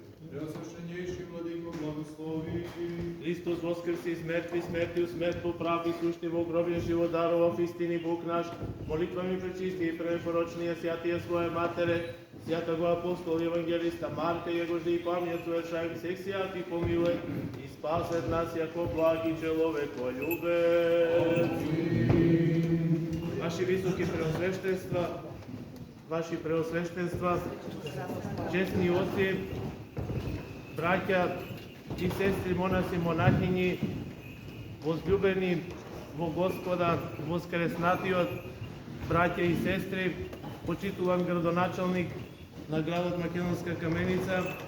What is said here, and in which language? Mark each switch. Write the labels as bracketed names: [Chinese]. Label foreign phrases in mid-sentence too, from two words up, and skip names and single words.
[Church Slavic] Преосвященнейший Владыко, благослови. Христос воскресе смерти, смертью смерть поправ Иисус те во гробе живот даровав, истини Бог наш, молитвами пречисти и препорочния святия своя Матере, святого апостола Евангелиста Марка, его же и память совершаем всех святых помилуй и спасет нас, яко благ и человеколюбец. [Macedonian] Ваши високи преосвещенства, честни отци, братя и сестри, монаси, монахини, возлюбени во Господа, воскреснатиот, братя и сестри, почитуван градоначалник на градот Македонска Каменица,